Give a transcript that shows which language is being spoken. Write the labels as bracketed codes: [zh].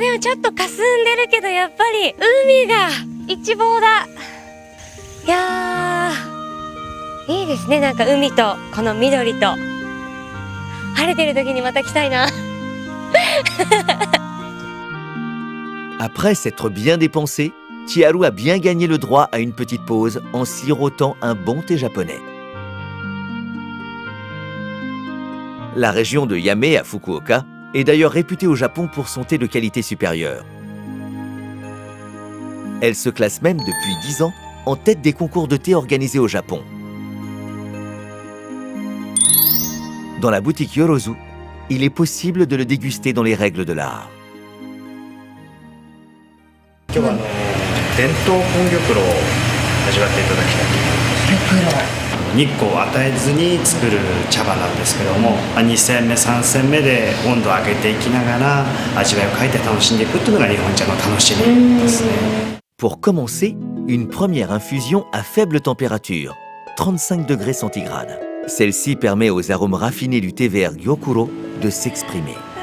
[ja] でもちょっと霞んでるけどやっぱり海が一望だ。いやーいいですね。なんか海とこの緑と晴れてる時にまた来たいな。 [fr] Après s'être bien dépensé, Chiharu a bien gagné le droit à une petite pause en sirotant un bon thé japonais. La région de Yame à Fukuoka est d'ailleurs réputée au Japon pour son thé de qualité supérieure. Elle se classe même depuis 10 ans en tête des concours de thé organisés au Japon. Dans la boutique Yorozu, il est possible de le déguster dans les règles de l'art. [ja] 今日は伝統本玉露を味わっていただきたいと思います。日光を与えずに作る茶葉なんですけども、2煎目3煎目で温度を上げていきながら味わいを変えて楽しんでいくっていうのが日本茶の楽しみですね。 [fr] Pour commencer, une première infusion à faible température, 35 degrés centigrades. Celle-ci permet aux arômes raffinés du thé vert Gyokuro de s'exprimer.